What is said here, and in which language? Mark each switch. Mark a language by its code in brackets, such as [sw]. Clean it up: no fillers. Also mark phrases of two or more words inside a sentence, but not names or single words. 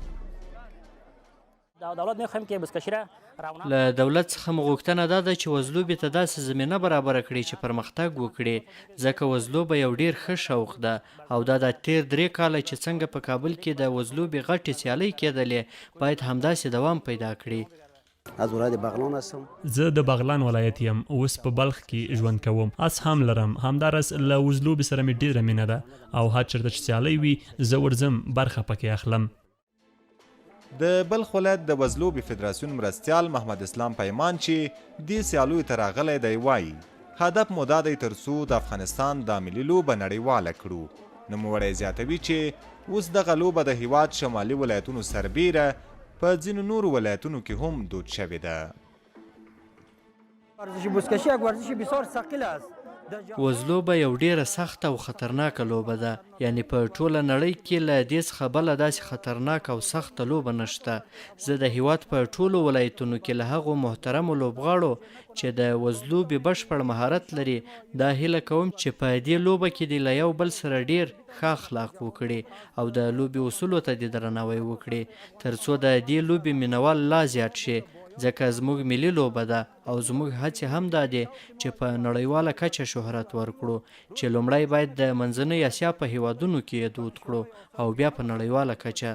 [ps] له دولت څخه مو غوښتنه دا ده چې وزلوبې ته داسې زمینه برابره کړي چې پرمختګ وکړي ځکه وزلوبه یو ډیر ښه شوق ده او دا د تیر 3 کاله چې څنګه په کابل کې د وزلوبې غټې سیالۍ کېدلې باید همداسې دوام پیدا کړي. [fa] از ولایت بغلان هستم. [ps] زه د بغلان ولایت یم. اوس په بلخ کې ژوند کوم. اس هم لرم. همدارس له وزلوبې سره مې ډیره مینه ده او هر چېرته چې سیالۍ وي زه ورځم برخه پکې اخلم. د بلخ ولایت د وزلوبې فدراسیون مرستیال محمد اسلام پیمان چې دې سیالیو ته راغلی دی وایي هدف مو دا دی ترڅو د افغانستان دا ملي لوبه نړیواله کړو. نوموړی زیاتوي چې اوس دغه لوبه د هیواد شمالي ولایتونو سربیره په ځینو نورو ولایتونو کې هم دود شوې ده. [fa] ورزش بزکشی یک ورزش بسیار ثقیل است. [ps] وزلوبه یو ډیره سخته او خطرناکه لوبه ده. یعنی په ټوله نړۍ کې له دې څخه بله داسې خطرناکه او سخته لوبه نشته. زه د هیواد په ټولو ولایتونو کې له هغو محترمو لوبغاړو چې د وزلوبې بشپړ مهارت لري دا هیله کوم چې په دې لوبه کې دې له یو بل سره ډیر ښه اخلاق وکړي او د لوبې اصولو ته دې درناوی وکړي ترڅو د دې لوبې مینوال لا زیات شي ځکه زموږ ملي لوبه ده او زموږ هڅې هم دا دي چې په نړیواله کچه شهرت ورکړو چې لومړی باید د منځنۍ اسیا په هیوادونو کې یې دود کړو او بیا په نړیواله کچه.